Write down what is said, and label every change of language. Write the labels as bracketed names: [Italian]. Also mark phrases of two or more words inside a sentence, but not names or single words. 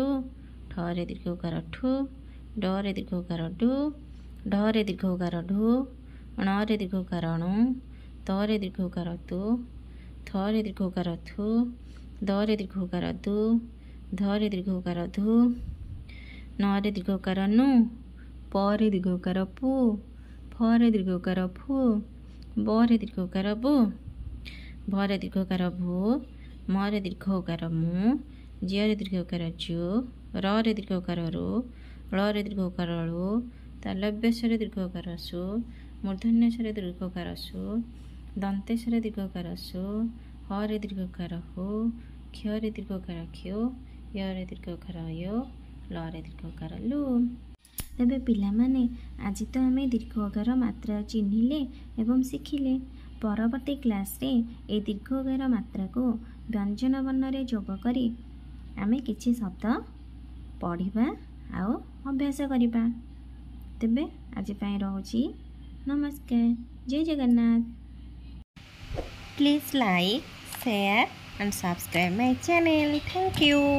[Odia] ଠରେ ଦୀର୍ଘ ଉକାର ଠୁ, ଡରେ ଦୀର୍ଘ ଉକାର ଡୁ, ଢରେ ଦୀର୍ଘ ଉକାର ଢୁ, ଣରେ ଦୀର୍ଘ ଉକାର ଣୁ, ତରେ ଦୀର୍ଘ ଉକାର ତୁ, ଥରେ ଦୀର୍ଘ ଉକାର ଥୁ, ଦରେ ଦୀର୍ଘ ଉକାର ଦୁ, ଧରେ ଦୀର୍ଘ ଉକାର ଧୁ, ନରେ ଦୀର୍ଘ ଉକାର ନୁ, ପରେ ଦୀର୍ଘ ଉକାର ପୁ, ଫରେ ଦୀର୍ଘ ଉକାର ଫୁ, ବ ରେ ଦୀର୍ଘ ଉକାର ବୁ, ଭ ରେ ଦୀର୍ଘ ଉକାର ଭୂ, ମ ରେ ଦୀର୍ଘ ଉକାର ମୁ, ଜ ରେ ଦୀର୍ଘ ଉକାର ଜୁ, ର ରେ ଦୀର୍ଘ ଉକାର ରୁ, ଳ ରେ ଦୀର୍ଘ ଉକାର ଳୁ, ତାଲବ୍ୟ ରେ ଦୀର୍ଘ ଉକାର ସୁ, ମୂର୍ଦ୍ଧନ୍ୟ ରେ ଦୀର୍ଘ ଉକାର ସୁ, ଦନ୍ତେଶ ରେ ଦୀର୍ଘ ଉକାର ସୁ, ହ ରେ ଦୀର୍ଘ ଉକାର ହୁ, କ୍ଷ ରେ ଦୀର୍ଘ ଉକାର କ୍ଷ୍ୟୋ, ଯ ରେ ଦୀର୍ଘ ଉକାର ଯୋ, ଲ ରେ ଦୀର୍ଘ ଉକାର ଲୁ। ତେବେ ପିଲାମାନେ ଆଜି ତ ଆମେ ଦୀର୍ଘ ଉକାର ମାତ୍ରା ଚିହ୍ନିଲେ ଏବଂ ଶିଖିଲେ। ପରବର୍ତ୍ତୀ କ୍ଲାସ ରେ ଏ ଦୀର୍ଘ ଉକାର ମାତ୍ରା କୁ ବ୍ୟଞ୍ଜନ ବର୍ଣ୍ଣ ରେ ଯୋଗ କରି ଆମେ କିଛି ଶବ୍ଦ ପଢ଼ିବା ଆଉ ଅଭ୍ୟାସ କରିବା। ତେବେ ଆଜି ପାଇଁ ରହୁଛି ନମସ୍କାର, ଜୟ ଜଗନ୍ନାଥ। [English] Please like, share and subscribe my channel. Thank you.